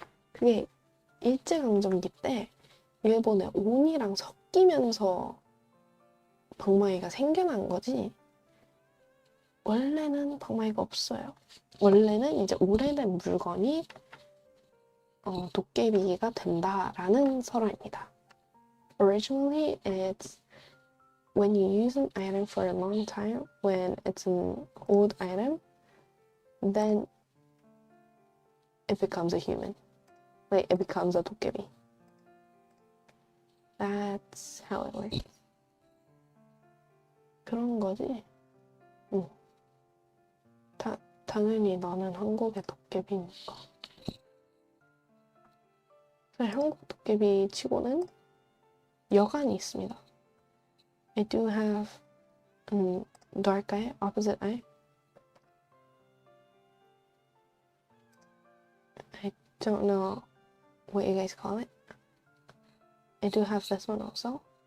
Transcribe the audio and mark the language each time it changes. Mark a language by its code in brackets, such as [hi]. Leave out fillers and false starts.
[ko] 그게 일제강점기 때 일본의 온이랑 섞이면서 방망이가 생겨난 거지, 원래는 방망이가 없어요. 원래는 이제 오래된 물건이 도깨비가 된다라는 설화입니다. [en] Originally, it's when you use an item for a long time, when it's an old item, then it becomes a human. Like, it becomes a [ko] 도깨비. [en] That's how it works. [ko] 그런 거지? 응. 당연히 나는 한국의 도깨비니까. 한국 도깨비 치고는 여간이 있습니다. [en] I do have dark eye, opposite eye. I don't know what you guys call it. I do have this one also.